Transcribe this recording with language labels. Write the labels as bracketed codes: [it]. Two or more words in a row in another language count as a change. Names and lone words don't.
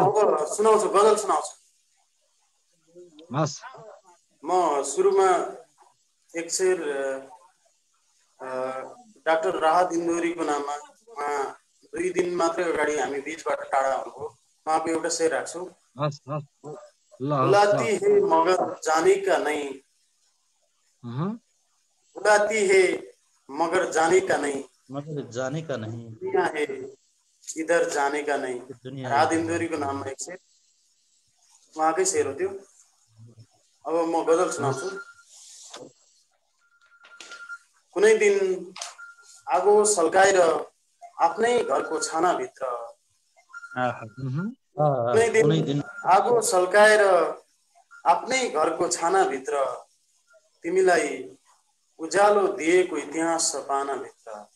[ne] सुनाउँछु, गजल सुनाउँछु। हस्, म सुरुमा एक शेर डाक्टर राहत इन्दोरीको नाममा, उहाँ 2 दिन मात्रै अगाडि हामी बीचबाट टाढा हुनुभयो, उहाँको एउटा शेर राख्छु। [hi] बुलाती है मगर जाने का नहीं, बुलाती है मगर जाने का नहीं, जाने का नहीं, दुनिया है इधर जाने का नहीं। [ne] राहत इन्दोरीको नाममा एक शेर, उहाँकै शेर हो त्यो। अब म गजल सुनाउँछु। कुनै दिन आगो सल्काएर आफ्नै घरको छानाभित्र, कुनै दिन आगो सल्काएर आफ्नै घरको छानाभित्र, तिमीलाई उज्यालो दिएको इतिहास छ पानाभित्र,